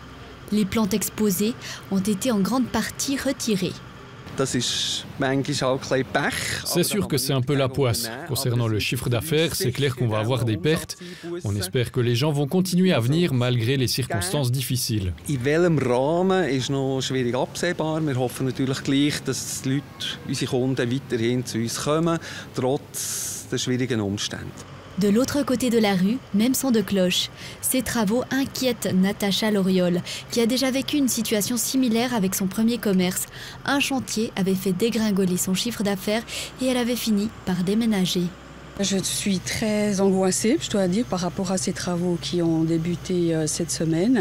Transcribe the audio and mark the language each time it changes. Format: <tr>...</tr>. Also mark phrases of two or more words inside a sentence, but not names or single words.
<fr>Les plantes exposées ont été en grande partie retirées. C'est sûr que c'est un peu la poisse. Concernant le chiffre d'affaires, c'est clair qu'on va avoir des pertes. On espère que les gens vont continuer à venir malgré les circonstances difficiles.</fr> <de>In welchem Rahmen ist noch schwierig absehbar. Wir hoffen natürlich gleich, dass die Leute, unsere Kunden weiterhin zu uns kommen, trotz der schwierigen Umstände.</de> <fr>De l'autre côté de la rue, même son de cloche. Ces travaux inquiètent Natacha Loriol, qui a déjà vécu une situation similaire avec son premier commerce. Un chantier avait fait dégringoler son chiffre d'affaires et elle avait fini par déménager. Je suis très angoissée, je dois dire, par rapport à ces travaux qui ont débuté cette semaine.</fr>